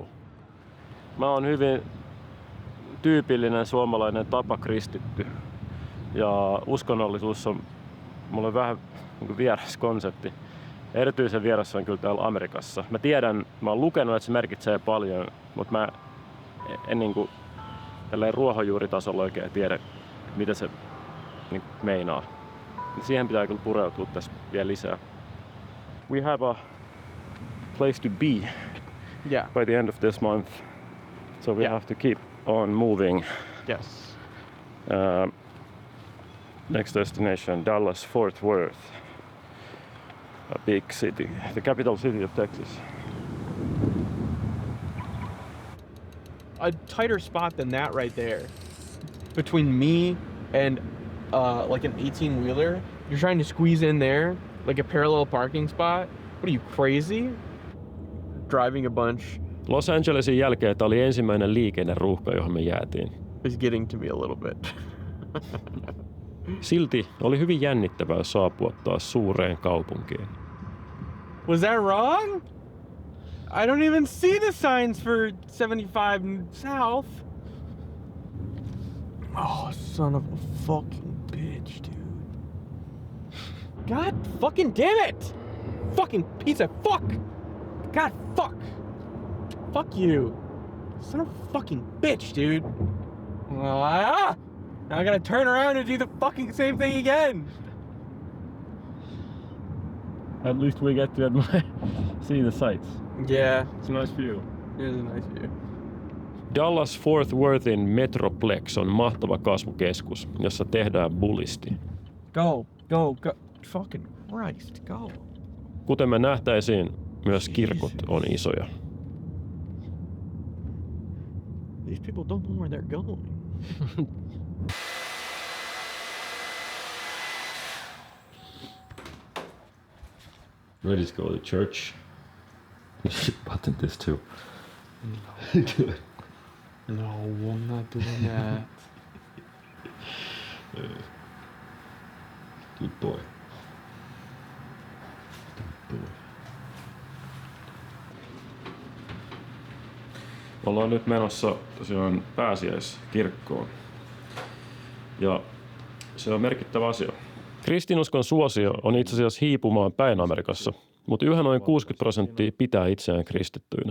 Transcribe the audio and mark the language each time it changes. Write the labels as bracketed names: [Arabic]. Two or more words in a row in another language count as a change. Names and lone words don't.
[Finnish] Mä oon hyvin tyypillinen suomalainen tapakristitty, ja uskonnollisuus on mulle vähän niin vieras konsepti. Erityisen vieras on kyllä täällä Amerikassa. Mä tiedän, mä oon lukenut, että se merkitsee paljon, mutta mä en niin kuin tälleen ruohonjuuritasolla oikein tiedä, mitä se niin meinaa. Siihen pitää kyllä pureutua tässä vielä lisää. [English] We have a place to be by the end of this month, so we have to keep on moving. Yes. Next destination, Dallas-Fort Worth, a big city, the capital city of Texas. A tighter spot than that right there. Between me and like an 18-wheeler, you're trying to squeeze in there, like a parallel parking spot. What are you, crazy? Driving a bunch. [Finnish] Los Angelesin jälkeen tämä oli ensimmäinen liikenneruuhka, johon me jäätiin. [English] It's getting to me a little bit. [Finnish] Silti oli hyvin jännittävää saapua taas suureen kaupunkiin. [English] Was that wrong? I don't even see the signs for 75 South. Oh, son of a fucking bitch, dude. God fucking damn it! Fucking piece of fuck! God fuck! Fuck you. Son of a fucking bitch, dude. Now I gotta turn around and do the fucking same thing again. At least we get to see the sights. Yeah. It's a nice view. It is a nice view. [Finnish] Dallas-Fort Worthin Metroplex on mahtava kasvukeskus, jossa tehdään bullisti. [English] Go. Fucking Christ, go. [Finnish] Kuten me nähtäisiin, myös kirkot on isoja. [English] These people don't know where they're going. Ready to go to church? You should button this too. No. No, I'm not doing that. Good boy. Good boy. [Finnish] Ollaan nyt menossa tosiaan pääsiäiskirkkoon. Ja se on merkittävä asia. Kristinuskon suosio on itse asiassa hiipumaan päin Amerikassa, mutta yhä noin 60% pitää itseään kristittyinä.